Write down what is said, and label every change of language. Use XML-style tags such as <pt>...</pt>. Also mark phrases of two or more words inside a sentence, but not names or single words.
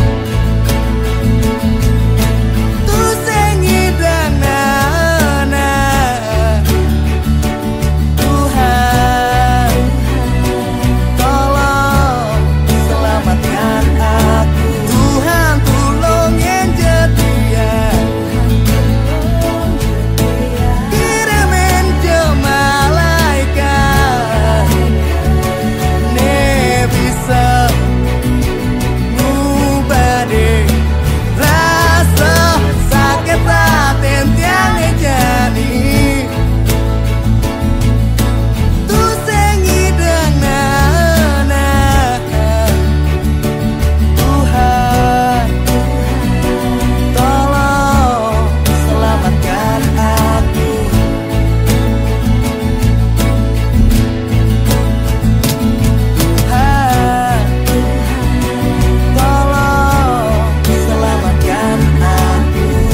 <ban>Tuh sing ngidang nana Tuhan,</ban> <id>tolong selamatkan aku. Tuhan tolongin jetian, kirimin ke malaikat, nih bisa ngubah rasa sakit hati yang jadi.</id> <ban>Tuh sing ngidang nana Tuhan,</ban> <id>tolong selamatkan aku. Tuhan, tolong selamatkan aku.</id>